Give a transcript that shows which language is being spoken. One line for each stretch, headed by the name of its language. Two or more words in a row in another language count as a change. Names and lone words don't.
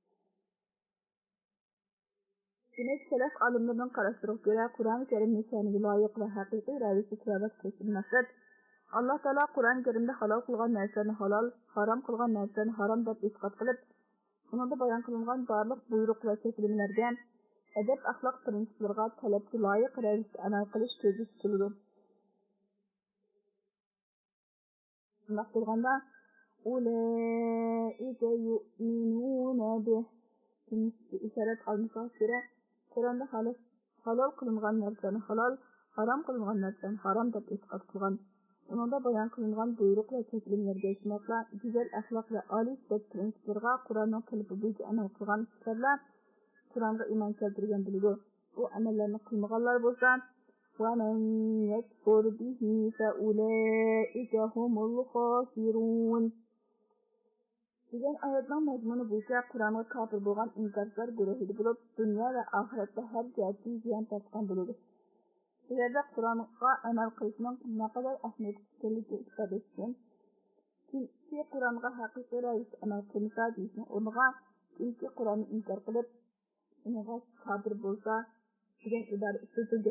Uzbek: Demek salaf olimlarining qarashlariga ko'ra Qur'on Karim nishoniga loyiq va haqiqiy ravishda tilovat qilishdan maqsad Alloh taolo Qur'on Karimda halol qilgan narsani halol, harom qilgan narsani harom deb isbot qilib, uningda bayon qilingan barliq buyruq va cheklimlarga, adab axloq prinsiplariga talabga loyiq ravishda amal qilish ko'zda tutiladi. Bunday bo'lganda
Arabic: أولئك يؤمنون به.
Uzbek: İşaret almışlar göre Kur'an'da halal kılıngan narsalarni halal, haram kılıngan narsalarni haram deb ispat qilgan. Uningda bayon qilingan buyruq va cheklimlarga ishonmoqla, go'zal axloq va oliy sihat prinsiplariga Qur'onning qilibi bo'yicha amal qilgan kishilar Qur'onga iymon keltirgan bo'ladi. Bu amallarni qilmaganlar bo'lsa,
Arabic: وَمَنْ يَكْفُرْ بِهِ فَأُولَئِكَ هُمُ الْخَاسِرُونَ.
Uzbek: Degan oyatning mazmuni bo'yicha Qur'onga kofir bo'lgan inkorchilar guruhi bo'lib, dunyo va oxiratda har jihatdan ziyon tortgan bo'ladi. Bu yerda Qur'onga amal qilishning naqadar ahamiyatli ekanligi ifodasidan, kimki Qur'onga haqiqiy ravishda amal qilmasa deyishning o'rniga, kimki Qur'onni inkor qilib, unga kofir bo'lsa degan ibora ishlatilgan.